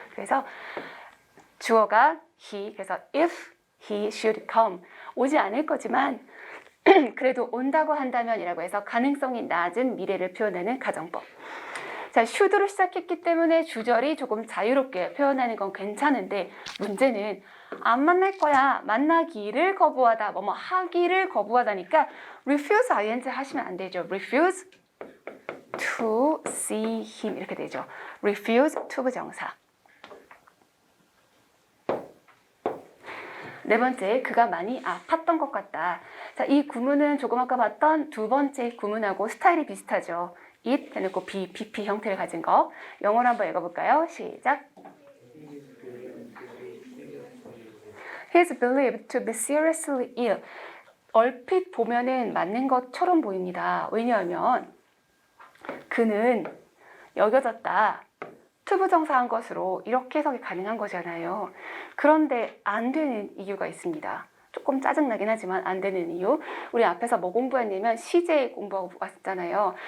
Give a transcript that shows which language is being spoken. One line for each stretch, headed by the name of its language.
Korean: 그래서 주어가 he, 그래서
English: if he should come,
Korean: 오지 않을 거지만 그래도 온다고 한다면이라고 해서 가능성이 낮은 미래를 표현하는 가정법. 자, should로 시작했기 때문에 주절이 조금 자유롭게 표현하는 건 괜찮은데 문제는 안 만날 거야, 만나기를 거부하다, 뭐뭐 하기를 거부하다니까 refuse ing 하시면 안 되죠.
English: refuse to see him
Korean: 이렇게 되죠.
English: refuse to 부정사.
Korean: 네 번째, 그가 많이 아팠던 것 같다. 자, 이 구문은 조금 아까 봤던 두 번째 구문하고 스타일이 비슷하죠. it 해놓고 be, BP 형태를 가진 거. 영어로 한번 읽어볼까요? 시작.
English: He is believed to be seriously ill.
Korean: 얼핏 보면은 맞는 것처럼 보입니다. 왜냐하면 그는 여겨졌다. 투부정사한 것으로 이렇게 해석이 가능한 거잖아요. 그런데 안 되는 이유가 있습니다. 조금 짜증나긴 하지만 안 되는 이유. 우리 앞에서 뭐 공부했냐면 시제 공부하고 왔잖아요.